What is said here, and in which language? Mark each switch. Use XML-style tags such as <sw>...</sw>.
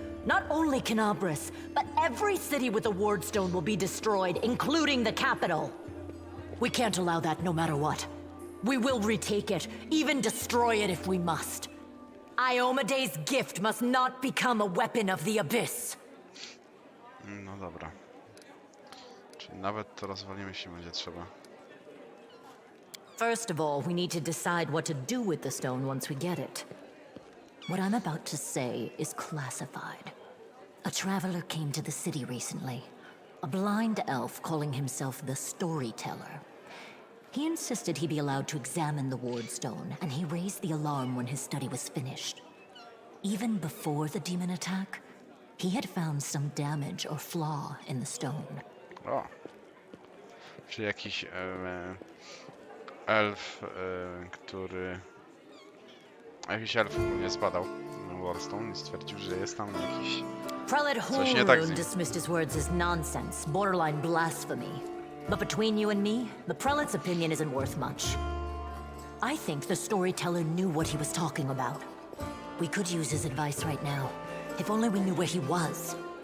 <en>Not only Canobras, but every city with a Wardstone will be destroyed, including the capital. We can't allow that no matter what. We will retake it, even destroy it if we must. Iomade's gift must not become a weapon of the Abyss.</en> <pl>No dobra. Czyli nawet to rozwalimy, jeśli będzie trzeba.</pl> <en>First of all, we need to decide what to do with the stone once we get it. What I'm about to say is classified. A traveler came to the city recently. A blind elf calling himself the Storyteller. He insisted he be allowed to examine the Wardstone, and he raised the alarm when his study was finished. Even before the demon attack, he had found some damage or flaw in the stone.</en> <pl>O! Czyli jakiś elf, który... Jakiś elf ogólnie zbadał Warstone i stwierdził, że jest tam jakiś...</pl> <en>Prelate</en> <pl>Coś nie tak z</pl> <en>Holroon</en> <pl>nim.</pl> <en>dismissed his words as nonsense, borderline blasphemy. But between you and me, the prelate's opinion isn't worth much. I think the storyteller knew what he was talking about. We could use his advice right now, if only we knew where he was.</en>